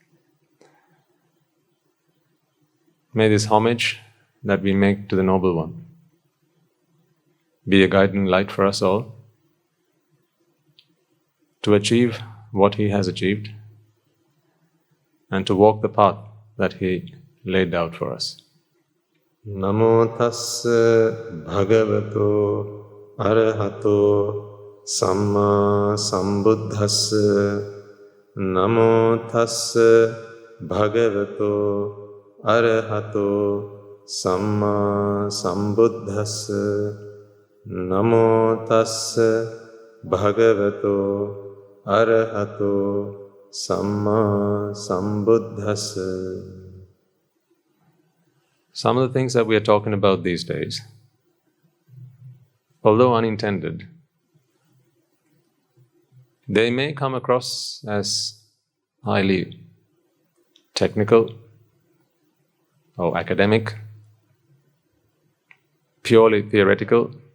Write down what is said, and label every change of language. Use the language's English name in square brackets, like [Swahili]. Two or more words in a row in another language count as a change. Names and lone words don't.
[English] May this homage that we make to the Noble One be a guiding light for us all to achieve what he has achieved and to walk the path that he laid out for us. [Pali] Namo tassa bhagavato arahato Sammá sambuddhassa. Namo tassa bhagavato arahato Sammá sambuddhassa. Namo tassa bhagavato arahato Sammá sambuddhassa. [English] Some of the things that we are talking about these days, although unintended, they may come across as highly technical or academic, purely theoretical.